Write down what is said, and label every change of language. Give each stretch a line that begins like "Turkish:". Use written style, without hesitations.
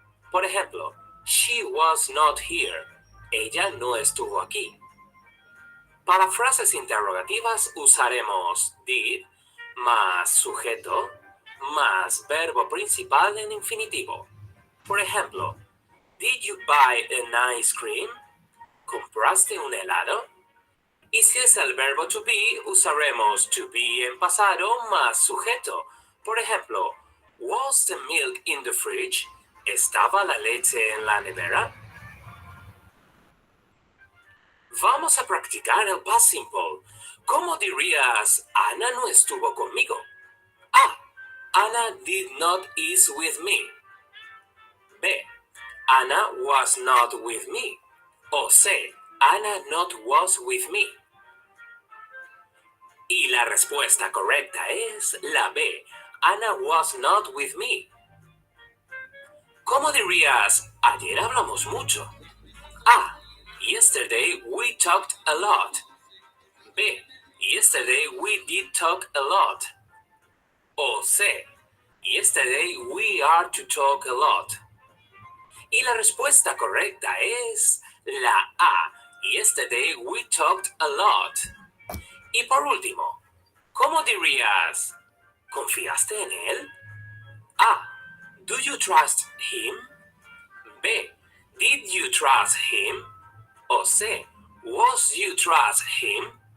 Spanish: Por ejemplo,
English: she was not here.
Spanish: Ella no estuvo aquí. Para frases interrogativas usaremos did más sujeto más verbo principal en infinitivo. Por ejemplo,
English: did you buy an ice cream?
Spanish: ¿Compraste un helado? Y si es el verbo to be, usaremos to be en pasado más sujeto. Por ejemplo,
English: was the milk in the fridge?
Spanish: ¿Estaba la leche en la nevera? Vamos a practicar el past simple. ¿Cómo dirías, Ana no estuvo conmigo?
English: A. Anna did not eat with me. B. Anna was not with me. O C. Anna not was with me.
Spanish: Y la respuesta correcta es la B.
English: Anna was not with me.
Spanish: ¿Cómo dirías, ayer hablamos mucho? A.
English: Yesterday we talked a lot. B. Yesterday we did talk a lot. O C. Yesterday we are to talk a lot.
Spanish: Y la respuesta correcta es la A.
English: Yesterday we talked a lot.
Spanish: Y por último, ¿cómo dirías, ¿confiaste en él?
English: A. Do you trust him? B. Did you trust him? O C. Was you trust him?